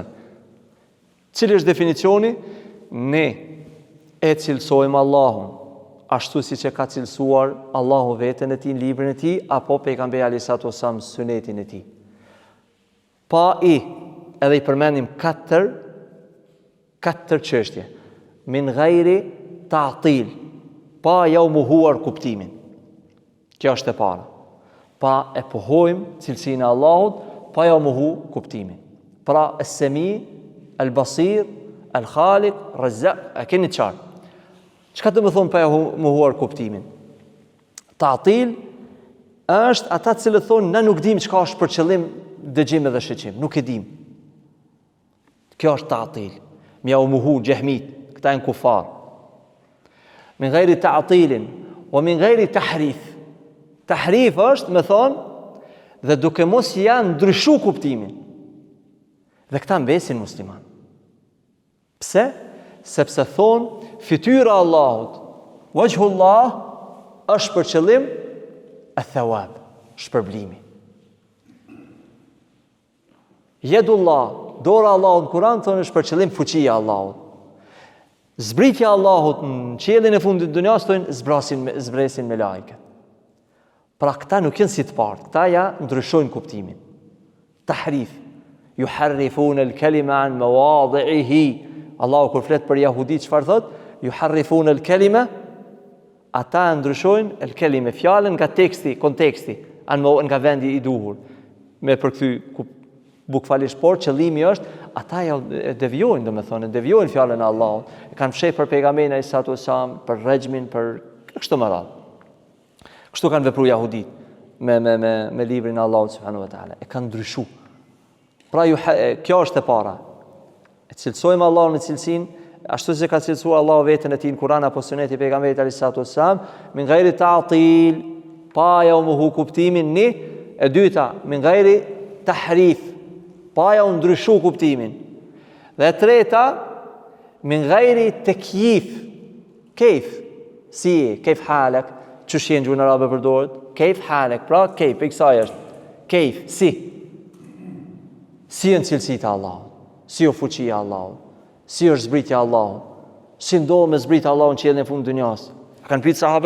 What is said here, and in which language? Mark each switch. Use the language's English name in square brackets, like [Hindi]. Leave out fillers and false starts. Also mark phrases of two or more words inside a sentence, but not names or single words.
[Albanian] Cili është definicioni? Ne e cilësojmë Allahun ashtu si që ka cilësuar Allahu veten e tij në librin e tij apo pejgamberi [Arabic] عليه السلام [Albanian] sunetin e tij. Pa edhe i përmendim 4 çështje. [Arabic] من غير تعطيل, [Albanian] pa ja u mohuar kuptimin. Kjo është e para. Pa e pohojmë cilësinë e Allahut, pa ja u mohu kuptimin. Pra es-Semi, el-Basir, el-Khaliq, Razzaq, e keni qartë. Çka do të thonë pa mohuar kuptimin? Ta'til është ata të cilët thonë na nuk dim çka është për qëllim dëgjim edhe shiqim, nuk e dim. Kjo është ta'til. Mja u mohu xehmit, këta janë kufar. [Arabic] من غير تعطيل ومن غير تحريف. [Albanian] Tahrif është me thonë dhe duke mos janë ndryshu kuptimin. Dhe këta mbesin musliman. Pse? Sepse thonë fytyra Allahut, wajhullah, është për qëllim e thawab, shpërblimi. Yedullah, dora Allahut në Kur'an thonë është për qëllim fuqia Allahut. Zbritja Allahut në qiellin e fundit të dunjas thonë zbresin me lajket. Pra këta nuk janë si të parë, këta ja ndryshojnë kuptimin. [Arabic] تحريف يحرفون الكلم عن مواضعه. [Albanian] Allahu kur flet për jahudit çfarë thot? [Arabic] يحرفون الكلم, [Albanian] ata ndryshojnë el-kelime, fjalën nga teksti, konteksti, nga vendi i duhur. Me përkthy bukfalisht, por qëllimi është ata ja devijojnë, domethënë devijojnë fjalën e Allahut. E kanë fshehur për pejgamberin [Arabic] عليه السلام, [Albanian] për rejmin, për kështu më radh. Kështu kanë vepruar jahudit me librin e Allahut [Arabic] سبحانه وتعالى. [Albanian] E kanë ndryshuar. Pra kjo është e para. E cilësojmë Allahun në cilësinë ashtu si ka cilësuar Allahu veten e tij në Kur'an apo Sunet e pejgamberit [Arabic] عليه السلام, من غير تعطيل, [Albanian] pa ja u mohu kuptimin ni. E dyta, [Arabic] من غير تحريف, [Albanian] pa ja u ndryshu kuptimin. Dhe e treta, [Arabic] من غير تكييف كيف, [Albanian] si [Arabic] كيف حالك, [Albanian] çush je në gjuhën arabe përdoret? [Arabic] كيف حالك, [Albanian] pra kayf, kësaj është. Kayf, si. Si janë cilësitë e Allahut? Si o fuqia Allahut, si është zbritja Allahut, si ndodh me zbritja Allahut në qiellin e fundit të dunjas.